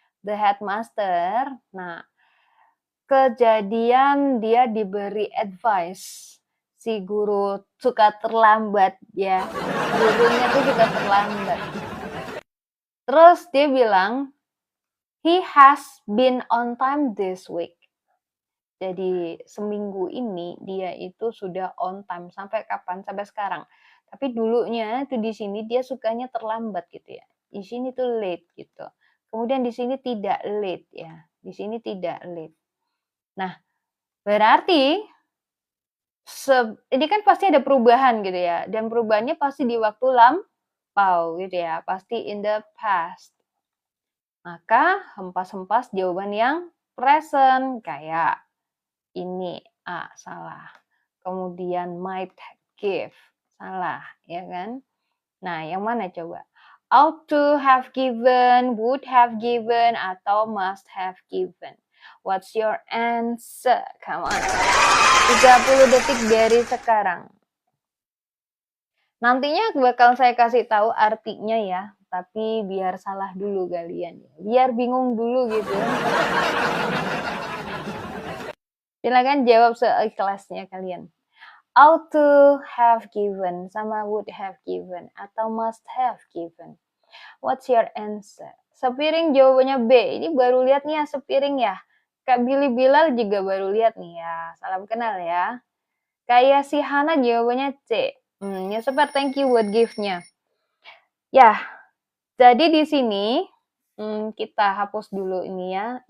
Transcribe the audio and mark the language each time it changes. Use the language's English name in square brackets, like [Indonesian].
[English] The headmaster, [Indonesian] nah, kejadian dia diberi advice. Si guru suka terlambat ya. Gurunya tuh suka terlambat. Terus dia bilang, [English] he has been on time this week. [Indonesian] Jadi seminggu ini dia itu sudah on time. Sampai kapan? Sampai sekarang. Tapi dulunya tuh di sini dia sukanya terlambat gitu ya. Di sini tuh late gitu. Kemudian di sini tidak late ya. Di sini tidak late. Nah, berarti ini kan pasti ada perubahan gitu ya. Dan perubahannya pasti di waktu lampau gitu ya. Pasti [English] in the past. [Indonesian] Maka hempas-hempas jawaban yang present kayak ini A, salah. Kemudian might give, salah, ya kan? Nah, yang mana coba? [English] Ought to have given, would have given, atau must have given. What's your answer? Come on. [Indonesian] 30 detik dari sekarang. Nantinya bakal saya kasih tahu artinya ya, tapi biar salah dulu kalian, biar bingung dulu gitu. Silakan jawab seikhlasnya kalian. [English] Ought to have given sama would have given atau must have given. What's your answer? [Indonesian] Sepiring jawabannya B. Ini baru lihat nih ya sepiring ya. Kak Billy Bilal juga baru lihat nih ya. Salam kenal ya. Kayak si Hana jawabannya C. Ya [English] super thank you [Indonesian] buat gift-nya. Ya, jadi di sini kita hapus dulu ini ya.